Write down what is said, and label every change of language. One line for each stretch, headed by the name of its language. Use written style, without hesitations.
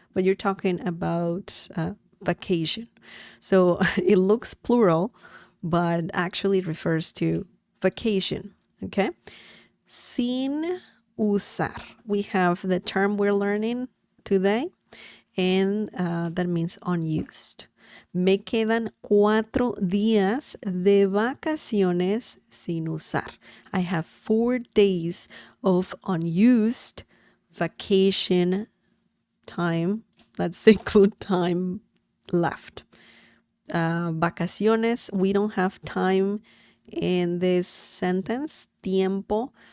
English: But you're talking about vacation. So it looks plural, but actually refers to vacation. Okay. Sin usar. We have the term we're learning today, and that means unused.
Spanish: Me quedan 4 días de vacaciones sin usar.
English: I have 4 days of unused vacation time. Let's include time left. Vacaciones, we don't have time in this sentence, tiempo.